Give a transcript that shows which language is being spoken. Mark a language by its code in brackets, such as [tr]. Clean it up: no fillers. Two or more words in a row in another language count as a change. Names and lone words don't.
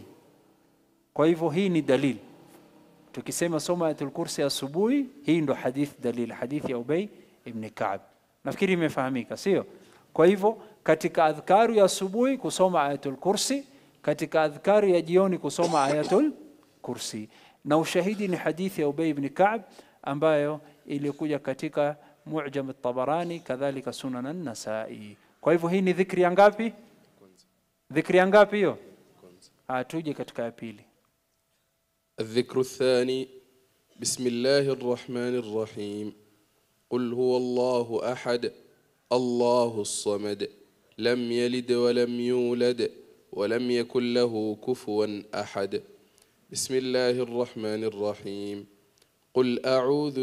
[sw] Kwa hivyo hii ni dalili, tukisema soma [ar] آية الكرسي [sw] asubuhi, hii ndo hadith dalili, hadithi ya Ubay ibn Ka'b. Nafikiri imefahamika, sio? Kwa hivyo katika adhkaru ya asubuhi kusoma [ar] آية الكرسي, [sw] katika adhkaru ya jioni kusoma [ar] آية الكرسي. [sw] Na ushahidi ni hadithi ya Ubay ibn Ka'b ambayo ilikuja katika Mu'jam at-Tabarani, kadhalika Sunan an-Nasa'i. Kwa hivyo hii ni dhikri ya ngapi? Dhikri ya ngapi hiyo? Tuje katika ya pili. [ar] الذكر الثاني بسم الله الرحمن الرحيم قل هو الله أحد الله الصمد لم يلد ولم يولد ولم يكن له كفوا أحد بسم الله الرحمن الرحيم قل أعوذ